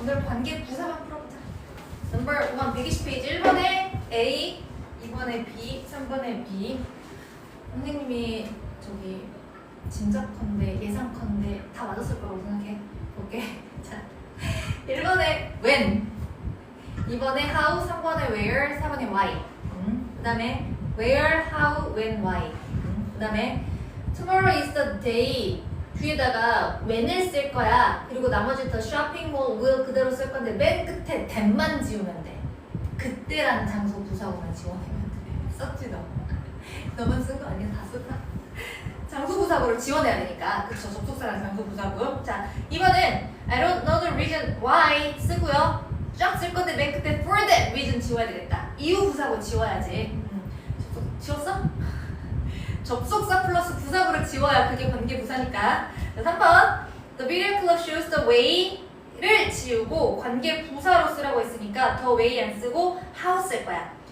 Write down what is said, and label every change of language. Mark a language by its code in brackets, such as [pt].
[ko] 오늘 관계 부사만 풀어보자. 넘버 1 120페이지 1번에 A, 2번에 B, 3번에 B. 선생님이 저기 짐작컨대 예상컨대 다 맞았을 거라고 생각해. 오케이. 자, 1번에 when, 2번에 how, 3번에 where, 4번에 why. 그 다음에 where, how, when, why. 그 다음에 [en] tomorrow is the day. [ko] 뒤에다가 when을 쓸 거야. 그리고 나머지 [en] the shopping mall will [ko] 그대로 쓸 건데 맨 끝에 that만 지우면 돼. 그때라는 장소 부사구만 지워내면 돼. 썼지 너? 너만 쓴 거 아니야? 다 썼나? 장소 부사구를 지워내야 되니까. 그쵸? 접속사랑 장소 부사구. 자, 이번은 [en] I don't know the reason why [ko] 쓰고요. 쫙 쓸 건데 맨 끝에 [en] for that reason [ko] 지워야 되겠다. 이유 부사구 지워야지. 지웠어? 접속사 플러스 부사구를 지워야 그게 관계 부사니까. 자, 3번 [en] The video club shows the way [ko] 를 지우고 관계 부사로 쓰라고 했으니까 the way 안 쓰고 how 쓸 거야.